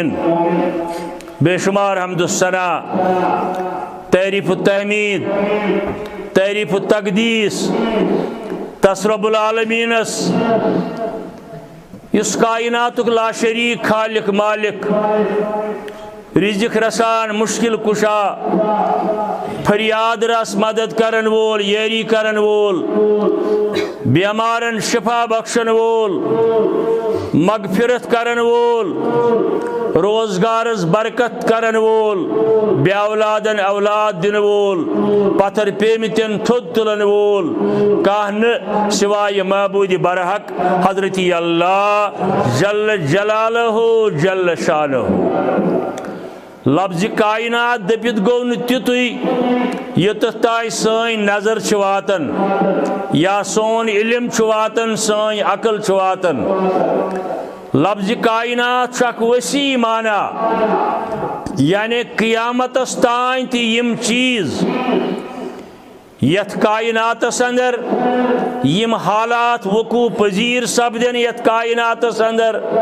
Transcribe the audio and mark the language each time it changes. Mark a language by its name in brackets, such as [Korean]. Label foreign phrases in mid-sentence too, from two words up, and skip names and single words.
[Kashmiri] بے شمار حمد و ثنا، تعریف و تحمید، تعریف و تقدیس تس رب العالمین اس کائناتک لا شریک خالق مالک رزق رسان مشکل کشا فریاد رس مدد کرن وول یاری کرن وول بیمارن شفا بخشن وول مغفرت کرن وول، روزگارس برکت کرن وول، بے اولادن اولاد دن وول، پتھر پیمتن تھود تلن وول، کہن سوائے معبود برحق حضرت اللہ جل جلالہ جل شانہ۔ لفظ کائنات دپت گو نتیتوی یتھ تائیں سین نظر واتن یا سون علم واتن سین عقل واتن۔ لفظ کائنات اخ وسیع معنی، یعنی قیامتس تائیں تی یم چیز یتھ کائناتس اندر یم حالات وقوع پذیر سپدن یتھ کائناتس اندر،